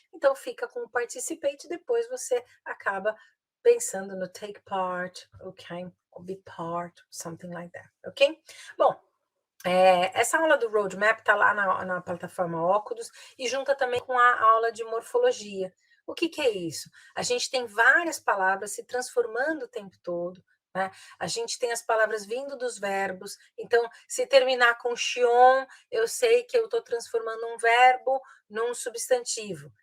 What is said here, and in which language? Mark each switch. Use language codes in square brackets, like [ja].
[pt] Então, fica com o participate, depois você acaba pensando no take part, ok? [en] Or be part, something like that, ok? [pt] Bom, essa aula do roadmap está lá na plataforma Óculos e junta também com a aula de morfologia, O que é isso? A gente tem várias palavras se transformando o tempo todo, né? A gente tem as palavras vindo dos verbos, então, se terminar com xion, eu sei que eu estou transformando um verbo num substantivo.